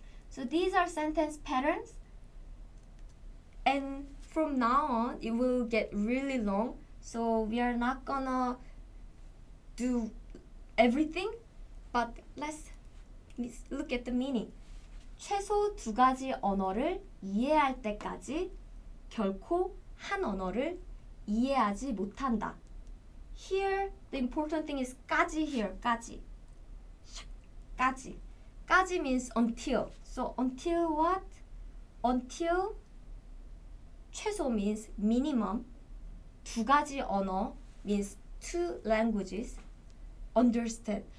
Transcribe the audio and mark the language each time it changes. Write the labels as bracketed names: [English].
[English] So these are sentence patterns, and from now on it will get really long, so we are not gonna do everything, but let's look at the meaning. [Korean] 최소 두 가지 언어를 이해할 때까지 결코 한 언어를 이해하지 못한다. [English] Here the important thing is 까지 here. 까지. 까지. 까지 means until. So until what? Until 최소 means minimum. 두 가지 언어 means two languages. Understand.